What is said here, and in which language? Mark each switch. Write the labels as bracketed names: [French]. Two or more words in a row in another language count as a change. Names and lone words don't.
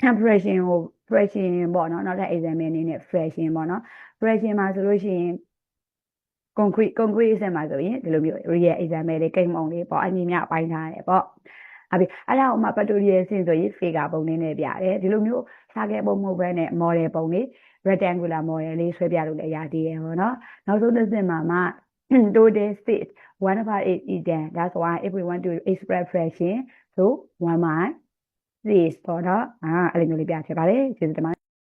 [Burmese] ပေါ့နော်နောက်ထပ် example အနေနဲ့ fraction ပေါ့နော် fraction မှာဆိုလို့ရှိရင် concrete အစင်းမှာဆိုရင်ဒီလိုမျိုး [English] real example [Burmese] လေးကိန်းပုံလေးပေါ့အညီမျှပိုင်းထားတယ်ပေါ့အဲ့ဒါကိုမှ pictorial အဆင့်ဆိုရင် figure ပုံလေးနဲ့ပြတယ်ဒီလိုမျိုးစာကဲပုံမဟုတ်ဘဲနဲ့ model ပုံလေး [English] rectangular model [Burmese] လေးဆွဲပြလို့လည်းရသေးတယ်ပေါ့နော်နောက်ဆုံးတစ်ဆင့်မှာမှ [English] total 6 1/8 is 10 that's why if we want to express fraction so 1/6 [Burmese] ပေါ့နော်အဲ့လိုမျိုးလေးပြချင်ပါတယ်ကျေးဇူးတင်ပါတယ်